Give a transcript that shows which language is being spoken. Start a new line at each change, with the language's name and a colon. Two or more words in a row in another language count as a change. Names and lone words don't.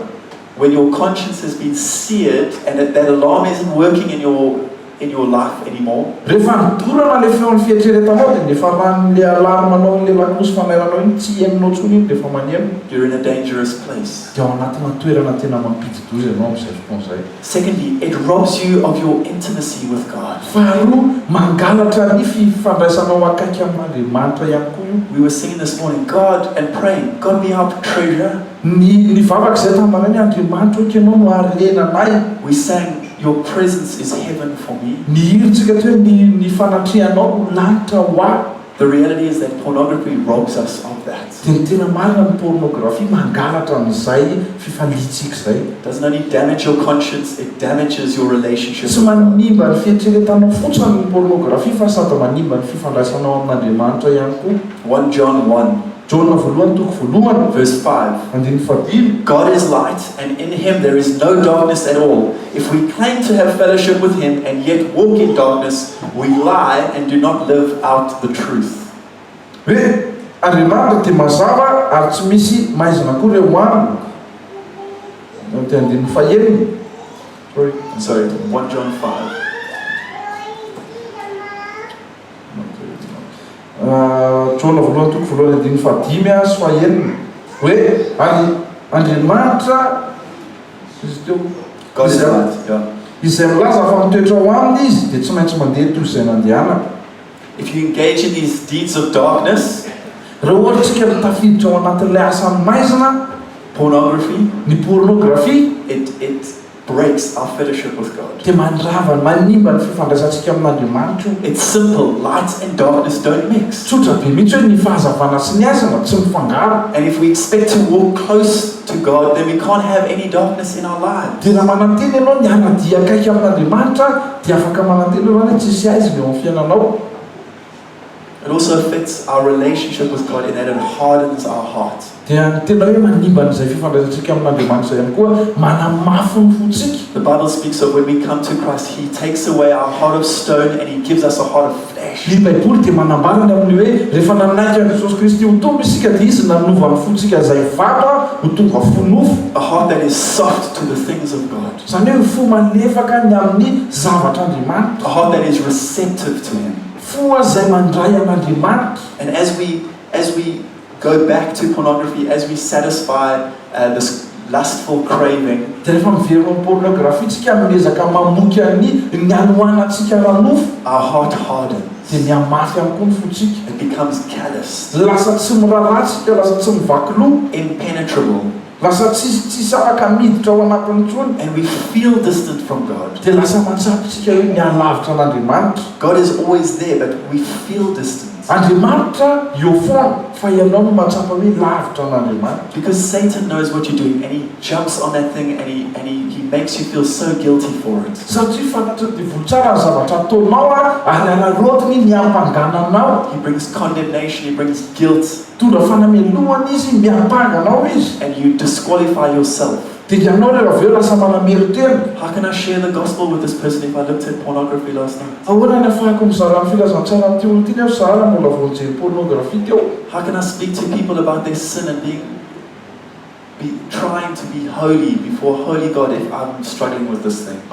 English: When your conscience has been seared and that alarm isn't working in your life anymore,
Malagasy: Rehefa nidorana le feon'ny fieritreretanao dia nefa ran'le alarmanao le lakilosy fanairanao iny tsy henonao intsony iny rehefa maneno.
English: you're in a dangerous place.
Malagasy: Dia ao anatina toerana tena mampidi-doza ianao amin'izay fotoan'izay.
English: Secondly, it robs you of your intimacy with God.
Malagasy: Faharoa, mangalatra ny fifandraisanao akaiky amin'Andriamanitra ihany koa io.
English: We were singing this morning, God, and praying, God be our treasure.
Malagasy: Ny vavaka izay tambarany Andriamanitra hoe ianao no harenanay.
English: We sang, your presence is heaven for me.
Malagasy: Ny hiritsika hoe ny fanatrehanao lanitra ho ahy.
English: The reality is that pornography robs us of that.
Malagasy: Dia ny tena marina ny pornografia mangalatra amin'izay fifalitsika izay.
English: It doesn't only damage your conscience, it damages your relationship
Malagasy: Tsy
English: with God.
Malagasy: manimba ny fieritreretanao fotsiny ny pornografia fa sady manimba ny fifandraisanao amin'Andriamanitra ihany koa.
English: 1 John 1.
Malagasy: Jona voalohany toko voalohany
English: verse 5.
Malagasy: andiny fadimy.
English: God is light, and in him there is no darkness at all. If we claim to have fellowship with him and yet walk in darkness, we lie and do not live out the truth.
Malagasy: Hoe Andriamanitra dia mazava ary tsy misy maizina koa reo aminy. Ty andiny faheniny.
English: Sorry, 1 John 5.
Malagasy: Jona voalohany toko voalohany andiny fadimy sy faheniny. Hoe ary Andriamanitra izy teo
English: God is light, yeah.
Malagasy: izay milaza fa mitoetra ao aminy izy dia tsy maintsy mandeha toy izay nandehanana.
English: If you engage in these deeds of darkness,
Malagasy: raha ohatra tsika mitafiditra ao anatin'ilay asan'ny maizina,
English: pornography,
Malagasy: ny pornographie,
English: it breaks our fellowship with God.
Malagasy: dia mandrava manimba ny fifandraisantsika amin'Andriamanitra.
English: It's simple. Light and darkness don't mix.
Malagasy: Tsotra be mihitsy hoe ny fahazavana sy ny aizina tsy mifangaro.
English: And if we expect to walk close to God, then we can't have any darkness in our lives.
Malagasy: Dia raha mananteny ianao ny hanadia akaiky amin'Andriamanitra dia afaka mananteny ianao hoe tsisy aizina eo amin'ny fiainanao.
English: It also affects our relationship with God in that it hardens our heart.
Malagasy: Dia tena hoe manimba n'izay fifandraisantsika amin'Andriamanitra ihany koa manamafy ny fontsika.
English: The Bible speaks of when we come to Christ, He takes away our heart of stone and He gives us a heart of flesh.
Malagasy: Ny Baiboly dia manambarana amin'ny hoe rehefa nanaiky an'i Jesosy Kristy ho tombo isika dia izy nanova ny fontsika izay vato ho tonga fonofo.
English: A heart that is soft to the things of God.
Malagasy: Izany hoe fo malefaka ny amin'ny zavatr'Andriamanitra.
English: A heart that is receptive to Him.
Malagasy: Fo izay mandray an'Andriamanitra.
English: And as we go back to pornography, as we satisfy this lustful craving,
Malagasy: dia rehefa miverina amin'ny pornografie tsika miezaka mamoky ny anohanantsika ranofo,
English: our heart hardens.
Malagasy: dia miamafy ihany koa ny fontsika.
English: It becomes callous,
Malagasy: Lasa tsy miraharaha tsika, lasa tsy mivaky loha,
English: impenetrable,
Malagasy: lasa tsisy afaka miditra ao anatin'ny tsony.
English: and we feel distant from God.
Malagasy: Dia lasa matsapy tsika hoe mialavitra an'Andriamanitra.
English: God is always there, but we feel distant.
Malagasy: Andriamanitra eo foana fa ianao no matsapa hoe lavitra an'Andriamanitra.
English: Because Satan knows what you're doing, and he jumps on that thing, and he makes you feel so guilty for it.
Malagasy: Satria fantatry dia votsara ny zavatra ataonao ary anarotiny miampangananao.
English: He brings condemnation, he brings guilt,
Malagasy: Tondra fanamelohana izy, miampanganao izy.
English: and you disqualify yourself.
Malagasy: Dia ianao rehefa avy eo lasa manamero tena.
English: How can I share the gospel with this person if I looked at pornography last night?
Malagasy: Ahoana ny afahako mizara ny filazantsara amin'ity olo ity nefa zara mbola vao nijery pornografie teo.
English: How can I speak to people about their sin and be trying to be holy before holy God if I'm struggling with this thing?